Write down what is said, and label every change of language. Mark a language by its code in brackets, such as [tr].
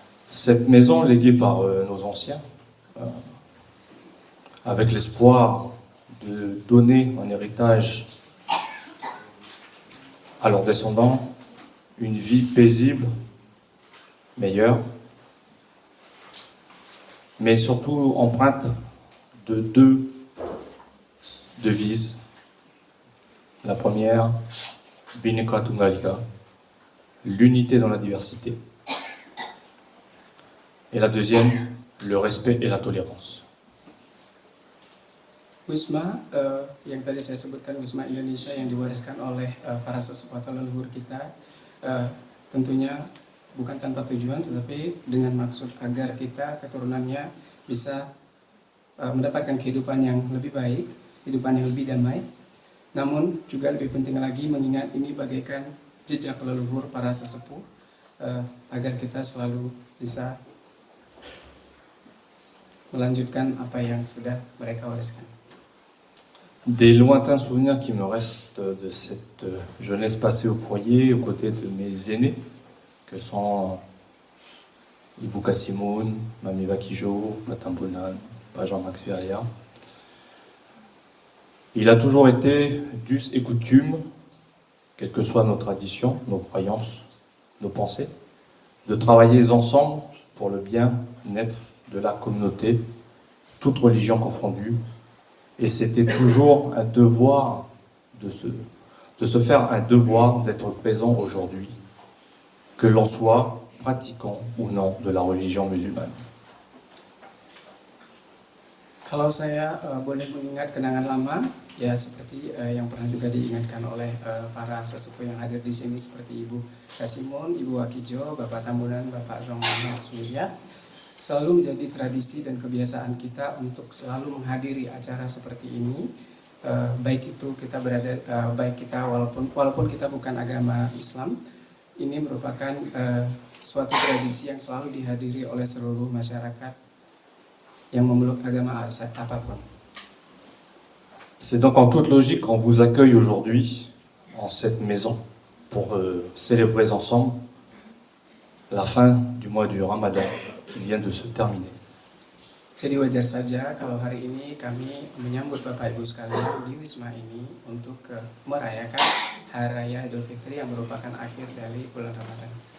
[fr] Cette maison léguée par nos anciens, avec l'espoir de donner en héritage à leurs descendants une vie paisible, meilleure, mais surtout empreinte de deux devises. La première, [id] Bhinneka Tunggal Ika, [fr] l'unité dans la diversité. Et la deuxième, le respect et la tolérance. [id] Wisma yang tadi saya sebutkan, Wisma Indonesia yang diwariskan oleh para sesepuh atau leluhur kita, tentunya bukan tanpa tujuan, tetapi dengan maksud agar kita keturunannya bisa mendapatkan kehidupan yang lebih baik, kehidupan yang lebih damai. Namun juga lebih penting lagi mengingat ini bagaikan jejak leluhur para sesepuh, agar kita selalu bisa melanjutkan apa yang sudah mereka wariskan. [fr] Des lointains souvenirs qui me restent de cette jeunesse passée au foyer, aux côtés de mes aînés, que sont Ibu Kasimoun, Mami Vakijo, Patambonan, pas Jean-Max Verrière. Il a toujours été d'us et coutume, quelles que soient nos traditions, nos croyances, nos pensées, de travailler ensemble pour le bien-être de la communauté, toutes religions confondues. Et c'était toujours un devoir de se faire un devoir d'être présent aujourd'hui, que l'on soit pratiquant ou non de la religion musulmane. [id] Kalau saya boleh mengingat kenangan lama, ya seperti yang pernah juga diingatkan oleh para sesepuh yang hadir di sini seperti Ibu Kasimun, Ibu Wakijo, Bapak Tambunan, Bapak Jean-Max Verrière. Selalu menjadi tradisi dan kebiasaan kita untuk selalu menghadiri acara seperti ini, baik itu kita berada, baik kita walaupun kita bukan agama Islam, ini merupakan suatu tradisi yang selalu dihadiri oleh seluruh masyarakat yang memeluk agama apapun. [fr] C'est donc en toute logique qu'on vous accueille aujourd'hui en cette maison pour célébrer ensemble la fin du mois du Ramadan qui vient de se terminer. [id] Jadi wajar saja kalau hari ini kami menyambut Bapak Ibu sekalian di Wisma ini untuk merayakan Hari Raya Idul Fitri yang merupakan akhir dari bulan Ramadan.